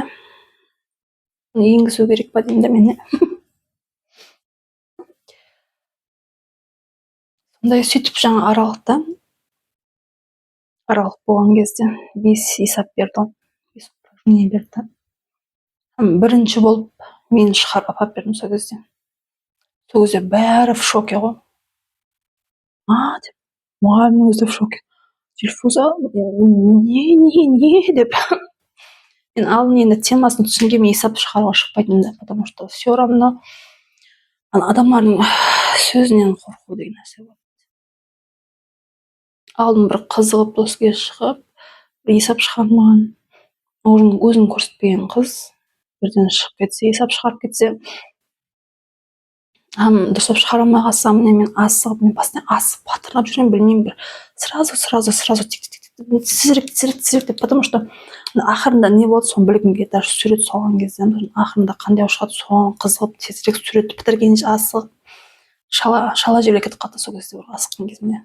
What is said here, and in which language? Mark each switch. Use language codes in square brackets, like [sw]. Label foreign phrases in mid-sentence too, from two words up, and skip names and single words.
[kk] Енгізу керек па деймін да мен. Сондай сөйтіп жаңа аралық болған кезде 5 есап берді. 5 упражнение берді. Бірінші болып мен шығарып апарып бердім сол кезде. Сол кезде бәрі [ru] в шоке [kk] ғой. Деп мұғалімнің өзі [ru] в шоке. [kk] Дильфуза не деп. Мен алдын енді темасын түсінген, мен есап шығаруға шықпайтын да, [ru] потому что все равно [kk] адамдардың сөзінен қорқу деген нәрсе бар. Алдын бір қызығып доске шығып, есап шығармаған, өзін көрсетпеген қыз бірден шығып кетсе, есап шығарып кетсе, дұрыстап шығара алмай қалсам, мен асығып, мен постоянно асығып батырнап жүремін, білмеймін, бір сразу тезірек деп, [ru] потому что [kk] ақырында не болды, соны білгімге даже сурет салған кезде, ақырында қандай шығады, соған қызығып, тезірек суретті бітіргенше асығып, шала жерге кетіп қалды сол кезде асыққан кезімде.